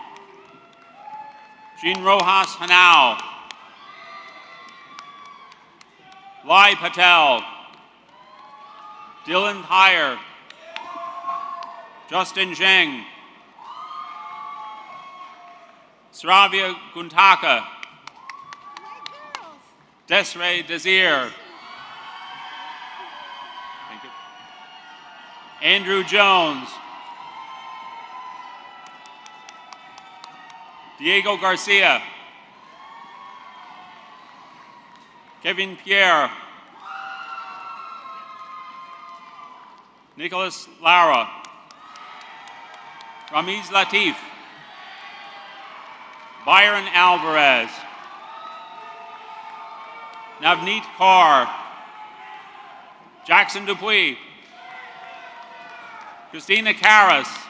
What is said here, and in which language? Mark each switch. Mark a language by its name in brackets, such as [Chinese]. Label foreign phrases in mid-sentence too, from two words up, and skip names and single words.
[English] Jean Rojas Hanau. Lai Patel. Dylan Heyer. Justin Zheng. Sravia Guntaka. Desiree Desir. Thank you. Andrew Jones. Diego Garcia. Kevin Pierre. Nicholas Lara. Ramiz Latif. Byron Alvarez. Navneet Kaur. Jackson Dupuis. Christina Karras.